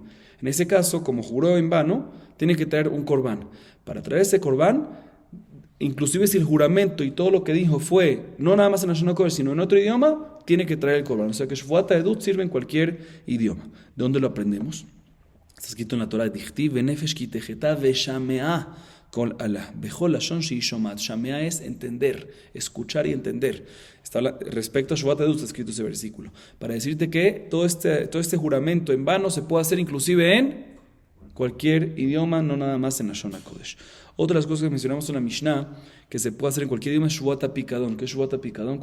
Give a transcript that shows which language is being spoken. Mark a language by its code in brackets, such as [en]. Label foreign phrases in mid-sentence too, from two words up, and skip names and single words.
[es] En ese caso, como juró en vano, tiene que traer un corbán. Para traer ese corbán, inclusive si el juramento y todo lo que dijo fue no nada más en [he] לשון הקודש, [es] sino en otro idioma, tiene que traer el corbán. O sea que [he] שבועת העדות [es] sirve en cualquier idioma. ¿De dónde lo aprendemos? Está escrito en la Torah, [he] דכתיב ונפש כי תחטא ושמעה קול אלה. בכל לשון שהיא שומעת. [es] Shamea es entender, escuchar y entender. Respecto a [he] שבועת העדות [es] está escrito ese versículo. Para decirte que todo este juramento en vano se puede hacer inclusive en cualquier idioma, no nada más en [he] לשון הקודש. [es] Otra de las cosas que mencionamos en la Mishnah, que se puede hacer en cualquier idioma, es [he] שבועת הפיקדון. [es] ¿Qué es [he] שבועת הפיקדון?